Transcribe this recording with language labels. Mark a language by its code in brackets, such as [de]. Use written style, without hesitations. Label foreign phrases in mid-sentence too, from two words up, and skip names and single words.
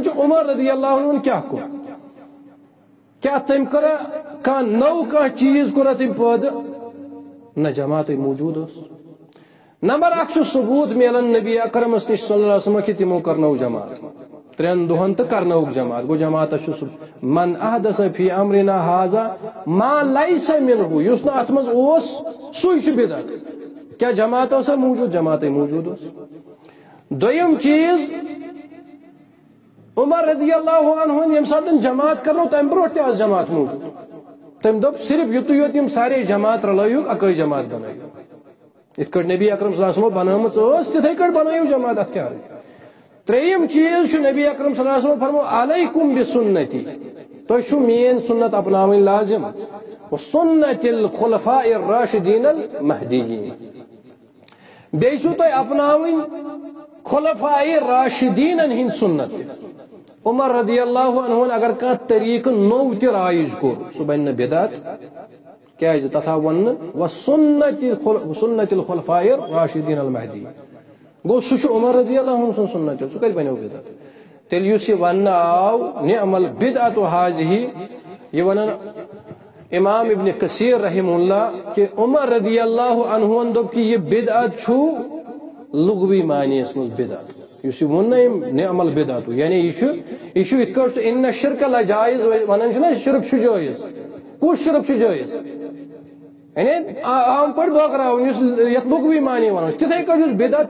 [ks] چھِ عمر [ar] رضی اللہ عنہ [ks] کیٛاہ کوٚر کیٛاہ تٔمۍ کٔرا کانٛہہ نوٚو کانٛہہ چیٖز کوٚرا تٔمۍ پٲدٕ نہ جماعتٕے موٗجوٗد اوس نمبر اکھ چھُ ثبوٗت میلان نبی اکرمس نِش صلی اللہ علیہ وسلم کہِ تِمو کرنٲو جماعت 3 دۄہن تہٕ کرنٲوُکھ جماعت گوٚو جماعتس چھُ [ar] من احدث فی امرنا هذا ما ليس منه [ks] یُس نہٕ اتھ منٛز اوس سُے چھُ بدعت کیا جماعت اوسا موجود جماعتٕے موٗجوٗد اوس دوٚیِم چیٖز عمر [ar] رضی اللہ عنہ [ks] ییٚمہِ ساتہٕ جماعت کرنو تمہِ برونٛٹھ تہِ ٲس جماعت موٗجوٗد تٔمۍ دوٚپ صرف یُتُے یوت یِم سارے جماعت رلٲیِکھ اکٲے جماعت بنٲیِو یِتھ کٔٹھۍ نبی اکرم [ar] صلی اللہ علیہ وسلم [ks] بنٲومٕژ ٲس تِتھٕے کٔٹھۍ بنٲیِو جماعت اتھ کیٛاہ ترٛیٚیِم چیٖز چھُ نبی اکرم صلی اللہ علیہ وسلم فرمو [ar] علیکم بسنتی [ks] تۄہہِ چھُو میٲنۍ سنت اپناوٕنۍ لازم [ar] وسنت الخلفاء الراشدین المہدیین [ks] بیٚیہِ چھُو تۄہہِ اپناوٕنۍ خلفاء راشدیٖنن ہٕنٛدۍ سنت عمر [ar] رضی اللہ عنہ [ks] اگر کانٛہہ طریٖقہٕ نوٚو تہِ رایج کوٚر سُہ بنہِ نہٕ بدعت کیٛازِ تتھ آو وننہٕ [ar] وسنت الخلفاء الراشدین المہدیین [ks] گوٚو سُہ چھُ عمر [ar] رضی اللہ عنہ [ks] سُنٛد سنت سُہ کتہِ بنیو بدعت تیٚلہِ یُس یہِ وننہٕ آو [ar] نعم البدعۃ هذه [ks] یہِ ونان امام ابن کثیر [ar] رحمہ اللہ [ks] کہ عمر [ar] رضی اللہ عنہ [ks] دوٚپ کہ یہ بدعت چھُ لغوی معنی یس منٛز بدعت یُس یہِ ووٚن نا أمۍ [ar] نعم البدعۃ [ks] یعنی یہِ چھُ یِتھ کٲٹھۍ سُہ [ar] اِنَّ الشِّرْکَ لَجایِز [ks] ونان چھِ نا شرک چھُ جٲیز کُس شرک چھُ جٲیز یعنی عام پٲٹھۍ بٲگراوُن یُس یتھ لغوی معنی ونان چھِ تِتھٕے کٲٹھۍ یُس بدعت